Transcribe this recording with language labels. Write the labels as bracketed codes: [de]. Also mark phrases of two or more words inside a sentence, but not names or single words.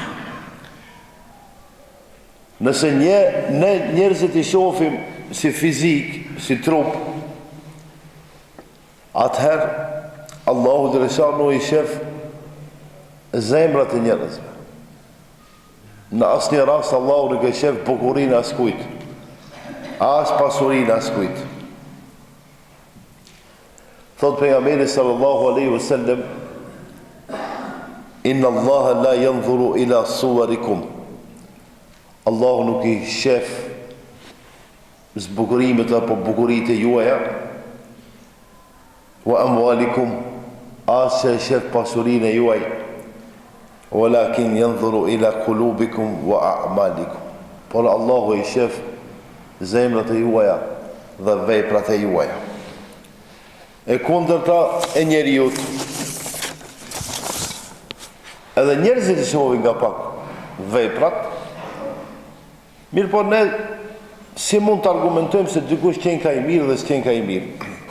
[sq] Nëse ne njerëzit i shohim si fizik, si trup, atëherë Allahu dëreshanu i shef zemrat e njerëzve. Në asnjë rast Allahu nuk e shef bukurinë as kujt, as pasurinë as kujt. Thot pejgamberi [ar] صلى الله عليه وسلم: إن الله لا ينظر إلى صوركم. [sq] Allahu nuk i shef zbukurimet apo bukuritë juaja, [ar] وأموالكم, [sq] as që shef pasurinë juaj, [ar] ولكن ينظر إلى قلوبكم وأعمالكم. [sq] Por Allahu i shef zemrat e juaja dhe veprat e juaja. E kundërta e njeriut, edhe njerëzit i shohin nga pak veprat, mirë po ne si mund të argumentojmë se dikush qenë ka i mirë dhe s'qenë ka i mirë.